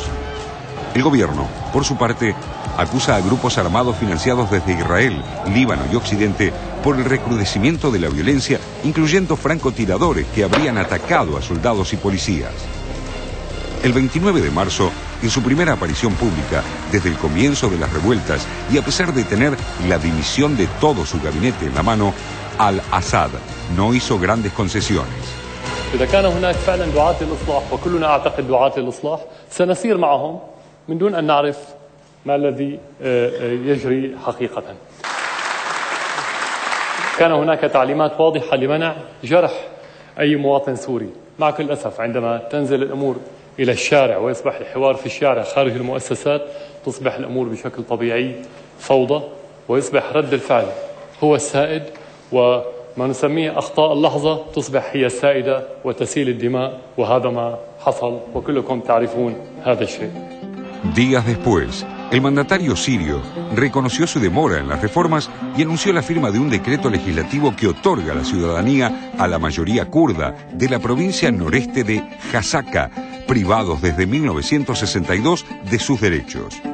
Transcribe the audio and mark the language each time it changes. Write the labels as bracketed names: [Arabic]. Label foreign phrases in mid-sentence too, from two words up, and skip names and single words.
[Spanish] El gobierno, por su parte, acusa a grupos armados financiados desde Israel, Líbano y Occidente por el recrudecimiento de la violencia, incluyendo francotiradores que habrían atacado a soldados y policías. El 29 de marzo, en su primera aparición pública desde el comienzo de las revueltas y a pesar de tener la dimisión de todo su gabinete en la mano, al-Assad no hizo grandes concesiones. [Arabic] إذا كان هناك فعلا دعاة للإصلاح وكلنا أعتقد دعاة للإصلاح سنسير معهم من دون أن نعرف ما الذي يجري حقيقة. كان هناك تعليمات واضحة لمنع جرح أي مواطن سوري. مع كل أسف عندما تنزل الأمور إلى الشارع ويصبح الحوار في الشارع خارج المؤسسات تصبح الأمور بشكل طبيعي فوضى ويصبح رد الفعل هو السائد وما نسميه أخطاء اللحظة تصبح هي السائدة وتسيل الدماء وهذا ما حصل وكلكم تعرفون هذا الشيء. [Spanish] Días después, el mandatario sirio reconoció su demora en las reformas y anunció la firma de un decreto legislativo que otorga la ciudadanía a la mayoría kurda de la provincia noreste de Hasaka, privados desde 1962 de sus derechos.